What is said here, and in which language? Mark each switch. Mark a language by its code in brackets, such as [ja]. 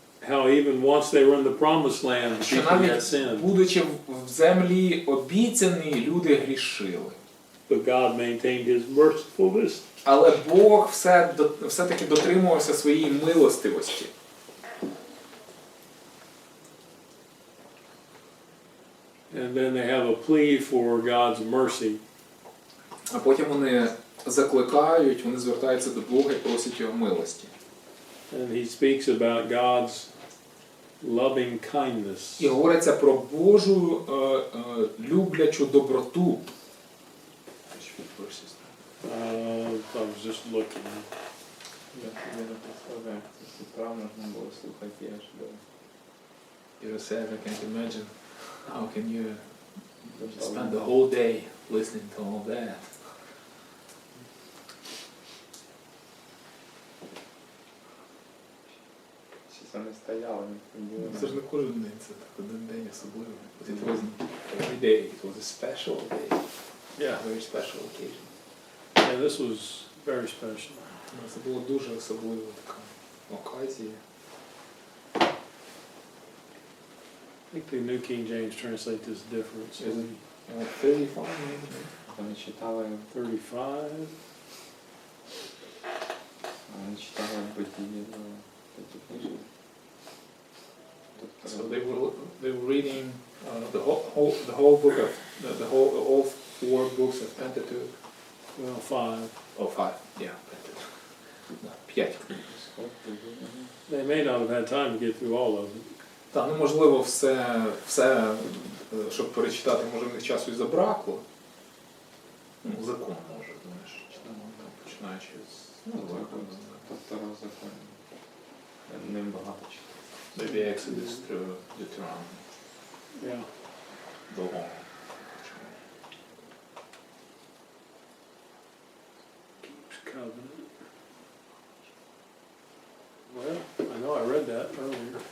[en] how even once they were in the promised land, the people had [uk] навіть [en] sinned. [uk] будучи в землі обіцяній, люди грішили. [en] but God maintained his mercifulness. [uk] Але Бог все-таки дотримувався своєї милостивості. [en] And then they have a plea for God's mercy. [uk] А потім вони закликають, вони звертаються до Бога і просять його милості. [en] And he speaks about God's loving kindness. [uk] І говориться про Божу люблячу доброту. [en] I was just looking. [uk] Я собі не представляю, це з утра можна було слухати аж до... [en] You said, I can't imagine how can you spend the whole day listening to all that. [uk] Всі самі стояли, ніхто не Це ж не кожен день, це так один день особливий. [en] But it wasn't every day, it was a special day. Yeah. A very special occasion. Yeah, this was very special. Це було дуже особлива така оказія. I think the New King James translate this different. So Is it 35 maybe? [uk] Вони читали, [en] 35. [uk] вони читали Битії до такі книжки. [en] So they were reading the whole book of all 4 books of Pentateuch. Well, 5. Oh, 5, yeah, Pentateuch. No, 5. They may not have had time to get through all of it. [uk] Так, ну можливо, все, щоб перечитати, може в них часу і забракло. Ну, закон може, думаєш, читаємо там, починаючи з закону. Второго закону. Ним багато читали. [en] Maybe Exodus through Deuteronomy. Yeah. The law. Keeps covenant. Well, I know I read that earlier.